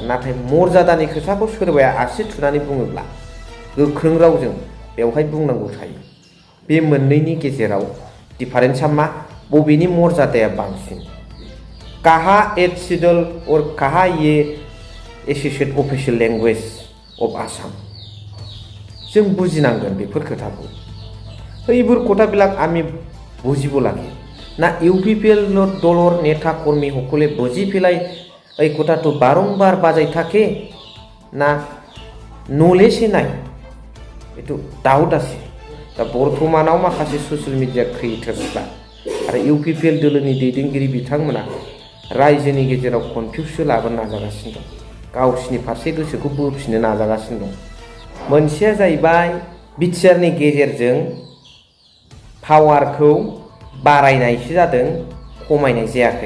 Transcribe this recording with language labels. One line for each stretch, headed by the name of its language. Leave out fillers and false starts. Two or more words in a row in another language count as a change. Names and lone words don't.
Bodo: नाथाय मर्यादानि खोथाखौ सोरबाया आसि थुनानै बुङोब्ला गोख्रों रावजों बेवहाय बुंनांगौ थायो। बे मोननैनि गेजेराव डिफारेन्सआ मा? बबेनि मर्यादाया बांसिन?
Hindi: काहा 8 सिडिउल और काहा ये
English: associate official language of Assam?
Bodo: जों बुजिनांगोन बेफोर खोथाखौ।
Assamese: এইবোৰ কথাবিলাক আমি বুজিব লাগে না। ইউপিপিএল দলৰ নেতা কৰ্মীসকলে বুজি পেলাই এই কথাটো বাৰম্বাৰ বাজাই থাকে না নলেজে নাই, এইটো ডাউট আছে।
Bodo: दा बर्थमानाव माखासे
English: social media creators
Bodo: आरो इउपिपिएल दोलोनि दैदेनगिरि बिथांमोना रायजोनि गेजेराव कनफिउसो लाबोनो नाजागासिनो दं, गावसिनि फारसे गोसोखौ बोफिननो नाजागासिनो दं। मोनसेया जाहैबाय बिटिआरनि गेजेरजों पावारखौ बारायनायसो जादों, खमायनाय जायाखै।